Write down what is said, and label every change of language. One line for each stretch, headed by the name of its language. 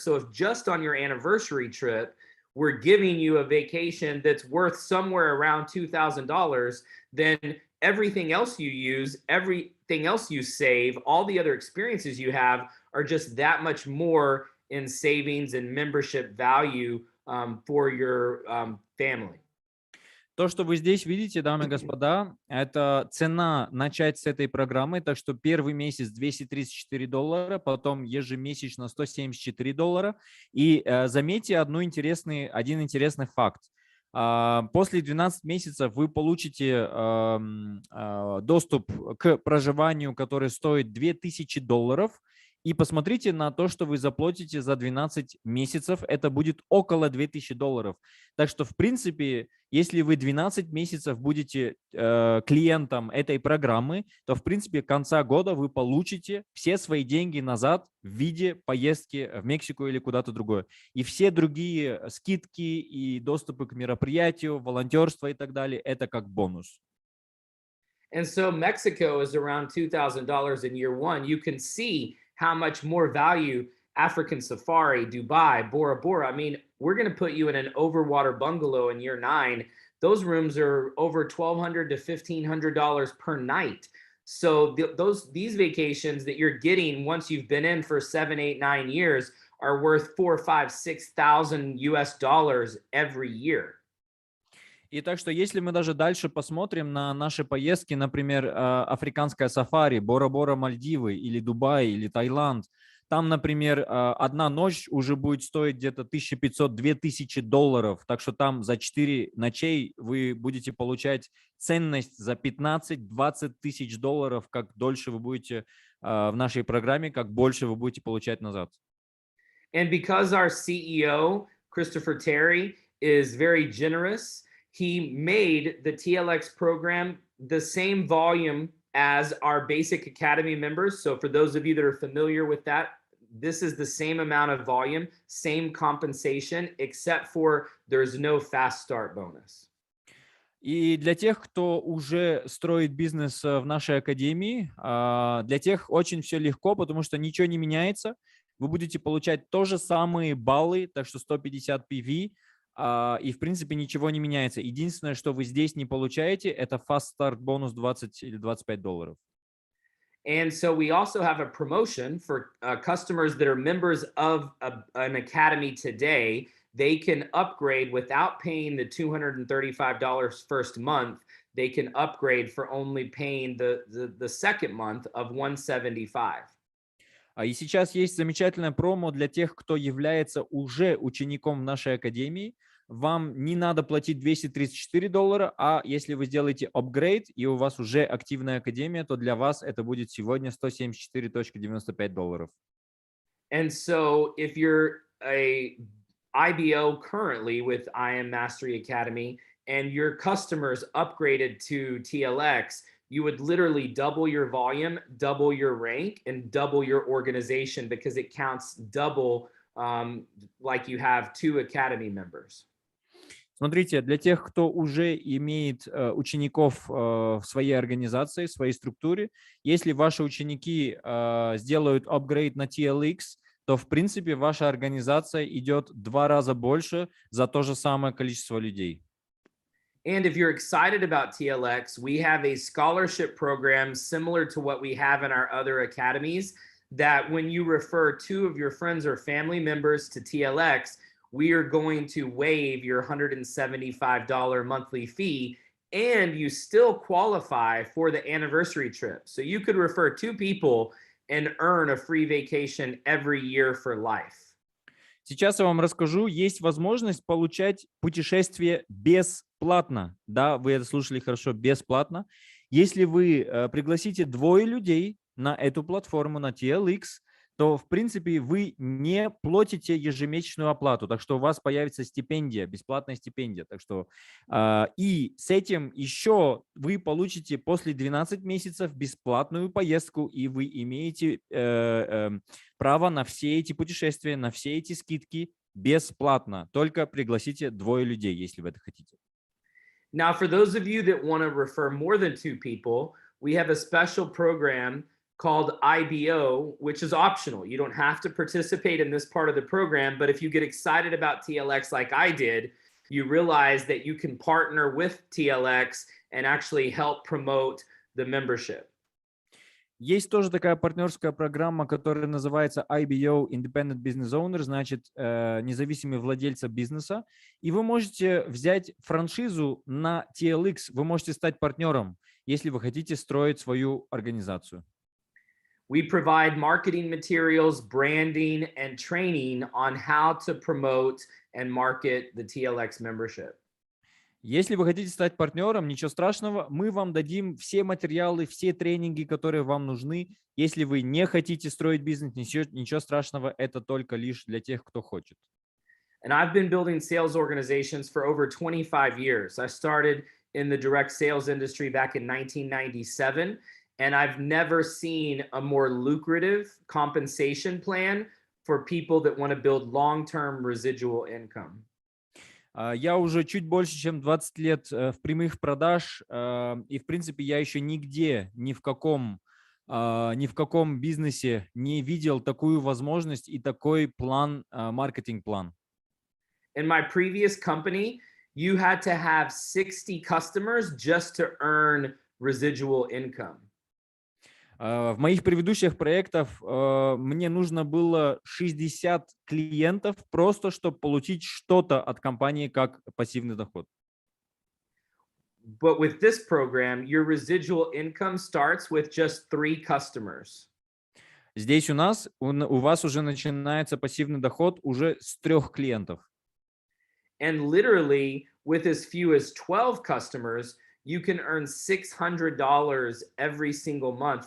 English: So if just on your anniversary trip, we're giving you a vacation that's worth somewhere around $2,000, then everything else you use, everything else you save, all the other experiences you have are just that much more in savings and membership value for your family.
Russian: То, что вы здесь видите, дамы и господа, это цена начать с этой программы. Так что первый месяц $234, потом ежемесячно $174. И заметьте один интересный факт. После 12 месяцев вы получите доступ к проживанию, который стоит $2000. И посмотрите на то, что вы заплатите за 12 месяцев. Это будет около $2000. Так что, в принципе, если вы 12 месяцев будете клиентом этой программы, то, в принципе, к концу года вы получите все свои деньги назад в виде поездки в Мексику или куда-то другое. И все другие скидки и доступы к мероприятию, волонтерство и так далее, это как бонус.
English: And so Mexico is around $2,000 in year one. You can see how much more value African Safari, Dubai, Bora Bora. I mean, we're going to put you in an overwater bungalow in year 9. Those rooms are over $1,200 to $1,500 per night. So these vacations that you're getting once you've been in for 7, 8, 9 years are worth $4,000, $5,000, $6,000 every year.
Russian: И так что, если мы даже дальше посмотрим на наши поездки, например, африканская сафари, Бора-Бора, Мальдивы, или Дубай, или Таиланд, там, например, одна ночь уже будет стоить где-то $1500-2000. Так что там за 4 ночей вы будете получать ценность за $15-20 тысяч. Как дольше вы будете в нашей программе, как больше вы будете получать назад.
English: And because our CEO, Christopher Terry, is very generous, he made the TLX program the same volume as our basic academy members. So for those of you that are familiar with that, this is the same amount of volume, same compensation, except for there's no fast start bonus.
Russian: И для тех, кто уже строит бизнес в нашей академии, для тех очень все легко, потому что ничего не меняется. Вы будете получать то же самые баллы, так что 150 PV, и в принципе ничего не меняется. Единственное, что вы здесь не получаете, это fast start бонус 20 или $25.
English: And so we also have a promotion for customers that are members of an academy today. They can upgrade without paying the $235 first month. They can upgrade for only paying the second month of $175.
Russian: И сейчас есть замечательная промо для тех, кто является уже учеником в нашей академии. Вам не надо платить $234, а если вы сделаете апгрейд и у вас уже активная академия, то для вас это будет сегодня $174.95.
English: And so if you're a IBO currently with IM Mastery Academy, and your customers upgraded to TLX, you would literally double your volume, double your rank, and double your organization because it counts double, like you have 2 academy members.
Russian: Смотрите, для тех, кто уже имеет учеников в своей организации, в своей структуре, если ваши ученики сделают апгрейд на TLX, то, в принципе, ваша организация идет 2 раза больше за то же самое количество людей.
English: And if you're excited about TLX, we have a scholarship program similar to what we have in our other academies, that when you refer 2 of your friends or family members to TLX, we are going to waive your $175 monthly fee, and you still qualify for the anniversary trip. So you could refer 2 people and earn a free vacation every year for life.
Russian: Сейчас я вам расскажу, есть возможность получать путешествие бесплатно. Да, вы это слушали хорошо, бесплатно. Если вы пригласите 2 людей на эту платформу, на TLX, то, в принципе, вы не платите ежемесячную оплату, так что у вас появится стипендия, бесплатная стипендия. Так что, и с этим еще вы получите после 12 месяцев бесплатную поездку, и вы имеете право на все эти путешествия, на все эти скидки бесплатно. Только пригласите 2 людей, если вы это хотите.
English: Now, for those of you that want to refer more than 2 people, we have a special program called IBO, which is optional. You don't have to participate in this part of the program, but if you get excited about TLX like I did, you realize that you can partner with TLX and actually help promote the membership.
Russian: Есть тоже такая партнерская программа, которая называется IBO, Independent Business Owner, значит, независимый владельца бизнеса. И вы можете взять франшизу на TLX, вы можете стать партнером, если вы хотите строить свою организацию.
English: We provide marketing materials, branding, and training on how to promote and market the TLX membership.
Russian: Если вы хотите стать партнером, ничего страшного, мы вам дадим все материалы, все тренинги, которые вам нужны. Если вы не хотите строить бизнес, ничего страшного, это только лишь для тех, кто хочет.
English: And I've been building sales organizations for over 25 years. I started in the direct sales industry back in 1997, and I've never seen a more lucrative compensation plan for people that want to build long-term residual income.
Russian: Я уже чуть больше, чем 20 лет в прямых продаж, и, в принципе, я еще нигде, ни в каком бизнесе не видел такую возможность и такой план, маркетинг-план.
English: In my previous company, you had to have 60 customers just to earn residual income.
Russian: В моих предыдущих проектах мне нужно было 60 клиентов просто, чтобы получить что-то от компании как пассивный доход.
English: But with this program, your residual income starts with just 3 customers.
Russian: Здесь у вас уже начинается пассивный доход уже с 3 клиентов.
English: And literally, with as few as 12 customers, you can earn $600 every single month.